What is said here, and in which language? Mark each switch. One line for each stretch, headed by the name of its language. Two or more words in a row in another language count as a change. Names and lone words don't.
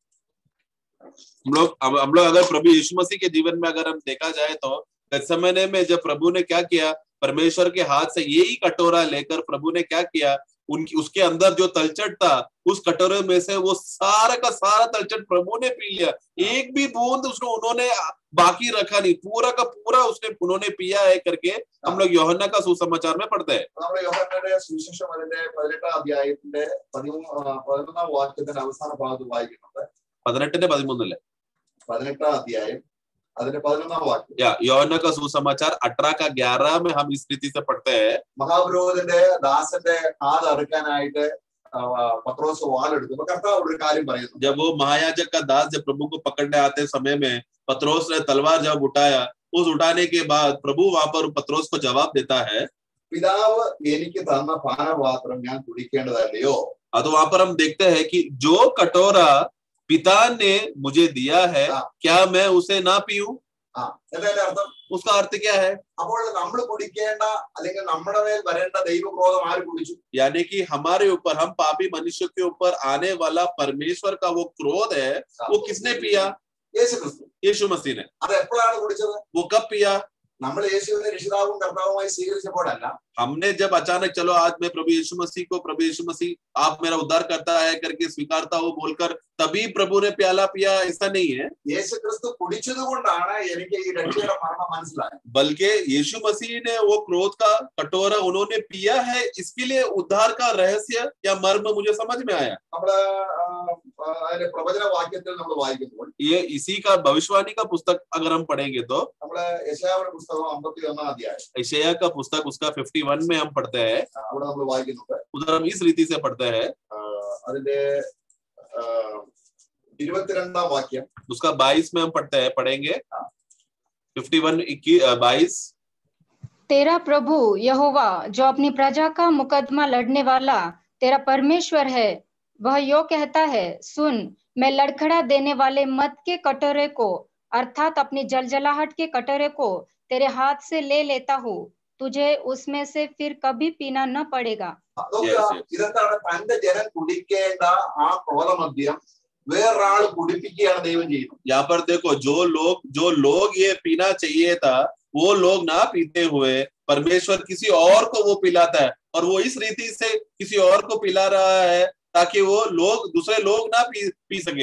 Hindi: हम लोग अगर प्रभु यीशु मसीह के जीवन में अगर हम देखा जाए तो गत्सेमने में जब प्रभु ने क्या किया, परमेश्वर के हाथ से यही कटोरा लेकर प्रभु ने क्या किया, उसके अंदर जो तलछट था उस कटोरे में से वो सारा का सारा तलछट प्रभु ने पी लिया. एक भी बूंद उन्होंने बाकी रखा नहीं, पूरा का पूरा उन्होंने पिया है करके हम लोग यूहन्ना का सुसमाचार में पढ़ते हैं.
Malayalam: യോഹന്നാന്റെ സുവിശേഷം അതിന്റെ 18ാം അധ്യായത്തിന്റെ 11ാം വാക്യത്തിന്റെ അവസാന ഭാഗത്ത് വായിക്കുന്നുണ്ട്. 18-13 18ാം അധ്യായം അതിന്റെ 11ാം വാക്യം.
Hindi: यूहन्ना का सुसमाचार 18 का 11 में हम इस रीति से पढ़ते हैं.
Malayalam: മഹാപുരോഹിതന്റെ ദാസന്റെ കാത് അറുക്കാനായിട്ട് പത്രോസ് വാളെടുത്തു. കർത്താവ് ഒരു കാര്യം പറയുന്നു.
Hindi: जब वो महायाजक का दास जब प्रभु को पकड़ने आते समय में पत्रोस ने तलवार जब उठाया, उस उठाने के बाद प्रभु वहां पर पत्रोस को जवाब देता है,
Malayalam: പിതാവ് എനിക്ക് തന്ന പാനപാത്രം ഞാൻ കുടിക്കേണ്ടതല്ലയോ?
Hindi: तो वहां पर हम देखते हैं कि जो कटोरा पिता ने मुझे दिया है क्या मैं उसे ना पीऊं?
Malayalam: എന്താ അർത്ഥം?
Hindi: उसका अर्थ क्या है?
Malayalam: അപ്പോൾ നമ്മൾ കുടിക്കേണ്ട അല്ലെങ്കിൽ നമ്മുടെ മേൽ വരേണ്ട ദൈവക്രോധം ആര് കുടിച്ചു?
Hindi: यानी कि हमारे ऊपर, हम पापी मनुष्य के ऊपर आने वाला परमेश्वर का वो क्रोध है, वो किसने पिया?
Malayalam: യേശു ക്രിസ്തു.
Hindi: यीशु मसीह ने.
Malayalam: അത് എപ്പോഴാണ് കുടിച്ചത്?
Hindi: वो कब पिया?
Malayalam: നമ്മൾ യേശുവിനെ രക്ഷിതാവും കർത്താവുമായി സ്വീകരിച്ചപ്പോഴല്ല.
Hindi: हमने जब अचानक चलो आज मैं प्रभु यीशु मसीह को, प्रभु यीशु मसीह आप मेरा उद्धार करता है करके स्वीकारता हो बोलकर तभी प्रभु ने प्याला पिया, ऐसा नहीं है.
Malayalam: യേശു ക്രിസ്തു കുടിച്ചത് കൊണ്ടാണ് എനിക്ക് ഈ രക്ഷയുടെ മർമ്മം മനസ്സിലായത്.
Hindi: बल्कि यीशु मसीह ने वो क्रोध का कटोरा उन्होंने पिया है, इसके लिए उद्धार का रहस्य या मर्म मुझे समझ में आया.
Malayalam: നമ്മള് അതിന്റെ പ്രവചന വാക്യത്തിൽ നമ്മൾ വായിക്കുമ്പോൾ
Hindi: ये इसी का भविष्यवाणी का पुस्तक अगर हम पढ़ेंगे तो
Malayalam: നമ്മള് യെശയ്യാവിന്റെ പുസ്തകം 51ാം അധ്യായം
Hindi: यशायाह का पुस्तक उसका 51 में हम पढ़ते हैं.
Malayalam: അവിടെ നമ്മൾ വായിക്കുന്നുണ്ട്.
Hindi: उधर हम इस रीति से पढ़ते हैं.
Malayalam: അതിന്റെ 22ാം വാക്യം
Hindi: उसका 22 में हम पढ़ेंगे 51-22. तेरा प्रभु यहोवा जो अपनी प्रजा का मुकदमा लड़ने वाला तेरा परमेश्वर है, वह यो कहता है, सुन, मैं लड़खड़ा देने वाले मद के कटोरे को अर्थात अपनी जलजलाहट के कटोरे को तेरे हाथ से ले लेता हूँ, तुझे उसमें से फिर कभी पीना न पड़ेगा.
Malayalam: ഇതെന്താണ്? തന്റെ ജനം കുടിക്കേണ്ട ആ ക്രോധമദ്യം വേറൊരാൾ കുടിപ്പിക്കുകയാണ് ദൈവം ചെയ്യുന്നത്.
Hindi: यहाँ पर देखो, जो लोग ये पीना चाहिए था वो लोग ना पीते हुए परमेश्वर किसी और को वो पिलाता है, और वो इस रीति से किसी और को पिला रहा है ताकि वो दूसरे लोग ना पी सके.